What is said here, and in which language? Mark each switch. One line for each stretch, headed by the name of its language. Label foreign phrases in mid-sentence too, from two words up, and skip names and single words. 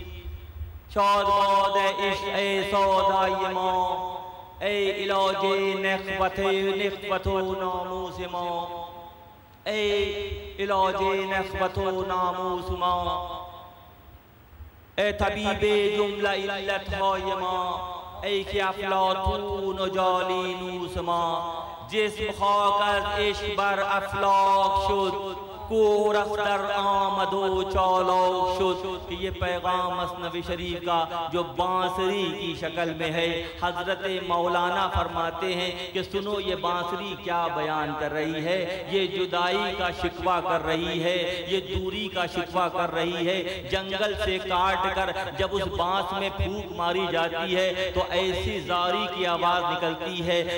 Persian: شاد باد عشق سادای ما، ای علاج نخوت و ناموس ما، ای علاج نخوت و ناموس ما، ای طبیب جمله علتهای ما، ای که افلاطون و جالینوس ما. جسم خاک از عشق بر افلاک شد، کوه رفتر آمد و چالاک شد.
Urdu: کہ یہ پیغام مثنوی شریف کا جو بانسری کی شکل میں ہے، حضرت مولانا فرماتے ہیں کہ سنو یہ بانسری کیا بیان کر رہی ہے. یہ جدائی کا شکوہ کر رہی ہے، یہ دوری کا شکوہ کر رہی ہے. جنگل سے کاٹ کر جب اس بانس میں پھونک ماری جاتی ہے تو ایسی زاری کی آواز نکلتی ہے.